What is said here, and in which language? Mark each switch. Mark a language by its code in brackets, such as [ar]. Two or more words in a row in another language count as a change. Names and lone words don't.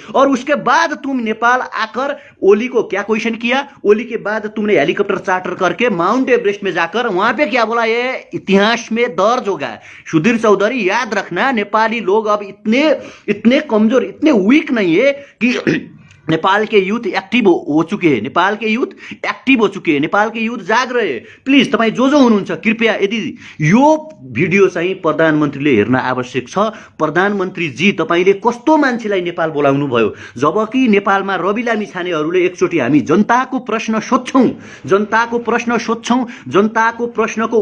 [hi] और उसके बाद तुम नेपाल आकर ओली को क्या क्वेश्चन किया, ओली के बाद तुमने हेलीकॉप्टर चार्टर करके माउंट एवरेस्ट में जाकर वहां पे क्या बोला, ये इतिहास में दर्ज होगा। सुधीर चौधरी याद रखना, नेपाली लोग अब इतने कमजोर, इतने वीक नहीं है कि नेपाल के यूथ एक्टिभ हो चुके हैं, नेपाल के यूथ जाग रहे हैं। [ne] प्लिज तपाईं जो हुनुहुन्छ कृपया यदि यो भिडियो चाहिँ प्रधानमन्त्रीले हेर्न आवश्यक छ। प्रधानमन्त्री जी, तपाईले कस्तो मान्छेलाई नेपाल बोलाउनु भयो, जबकि नेपालमा रवि लामिछानेहरूले एकचोटि हामी जनताको प्रश्न सोध्छौं, जनताको प्रश्नको